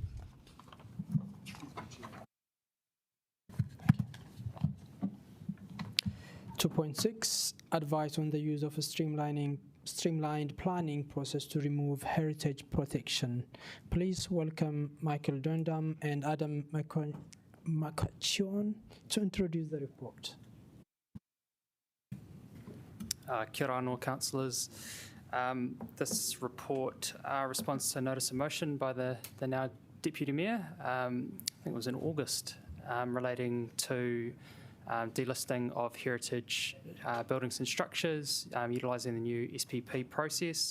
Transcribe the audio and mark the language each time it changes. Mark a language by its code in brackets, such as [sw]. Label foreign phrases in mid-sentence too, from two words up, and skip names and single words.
[en] .6 Advice on the use of a streamlined planning process to remove heritage protection. Please welcome Michael Dundam and Adam McCutcheon to introduce the report. [mi] Kia ora anō, councillors. [en] This report responds to a notice of motion by the now Deputy Mayor, I think it was in August, relating to delisting of heritage buildings and structures, utilising the new SPP process.